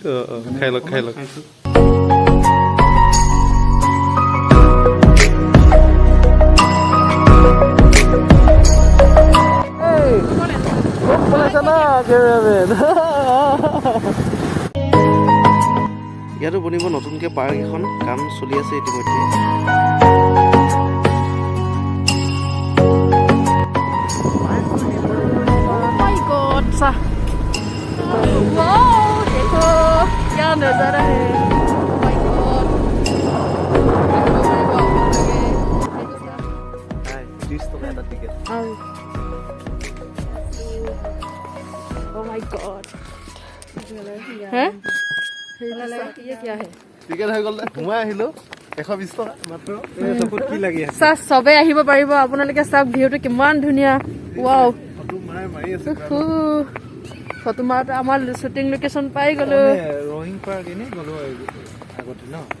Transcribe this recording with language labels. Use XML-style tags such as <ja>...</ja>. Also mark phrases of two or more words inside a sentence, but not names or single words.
<as>খাই লওক ইয়াতো বনিব নতুনকে পাৰ্ক এখন কাম চলি আছে ইতিমধ্যে</as> <hi>देखो क्या नजारा है</hi> <en>Oh my God</en> <hi>हैं ये क्या है</hi> <as>টিকেট হৈ গ'ল ঘুমাই আহিলো 120 টকা মাত্ৰ চকুত কি লাগি আছে চাওক সবে আহিব পাৰিব আপোনালোকে চাওক ভিউটো কিমান ধুনীয়া ৱাও ফটো মাৰি আছে ফটো মাৰোতে আমাৰ শ্বুটিং লোকেশ্যন পাই গ'লো ৰয়িং পাৰ্ক এনেই গ'লো আগতে ন</as>